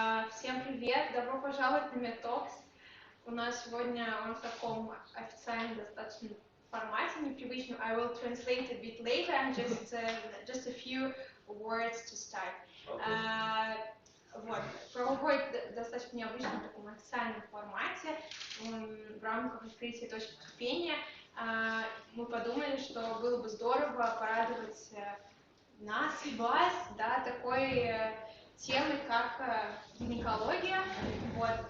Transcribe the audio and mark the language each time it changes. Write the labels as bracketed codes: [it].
[ru] Всем привет, добро пожаловать на MEDTalks. У нас сегодня он в таком официальном достаточно формате, непривычном. [en] I will translate a bit later, and just a few words to start. [ru] Вот. Проходит достаточно необычном таком официальном формате в рамках открытия точки кипения. Мы подумали, что было бы здорово порадовать нас и вас, да, такой темой, как гинекология. Вот.